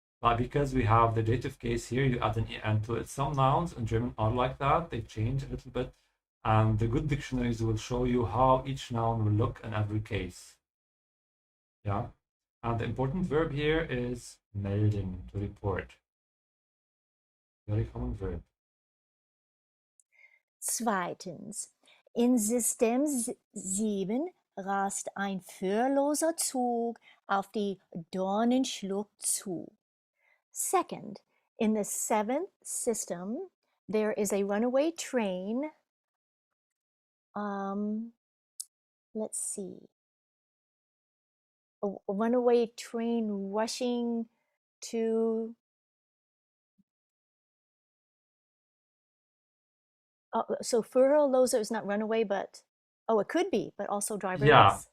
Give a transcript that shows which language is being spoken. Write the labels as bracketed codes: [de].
[en] But because we have the dative case here, you add an en to it. Some nouns in German are like that; they change a little bit, and the good dictionaries will show you how each noun will look in every case. Yeah, and the important verb here is melden, to report. Very common verb. [de] Zweitens, in System 7 rast ein führerloser Zug auf die Dornenschlucht zu. [en] Second, in the 7th system, there is a runaway train. Let's see. A runaway train rushing to so Führerloser is not runaway, but it could be, but also driverless.